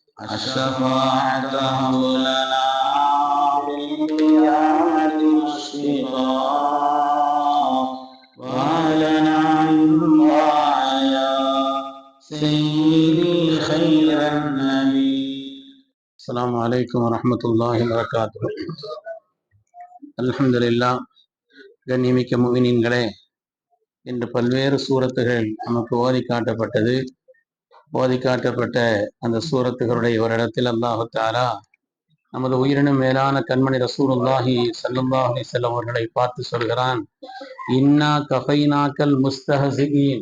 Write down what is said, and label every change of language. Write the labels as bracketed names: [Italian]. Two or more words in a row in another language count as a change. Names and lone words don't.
[Arabic] الشفاعة هب لنا في القيامة مشفقا وأهلنا من الله يا سيدي خير النبي. السلام عليكم ورحمة الله وبركاته. الحمد لله. [Tamil] கண்ணியமிக்க முஃமினீன்களே, இன்று பல்வேறு சூரத்துகள் நமக்கு ஓதி காட்டப்பட்டது. ஓதி காட்டப்பட்ட அந்த சூரத்துகளுடைய ஒரு இடத்தில் [Arabic] الله تعالى [Tamil] நமது உயிரினும் மேலான கண்மணி [Arabic] رسول الله صلى الله عليه وسلم [Tamil] அவர்களை பார்த்து சொல்கிறான், [Arabic] إنا كفيناك المستهزئين.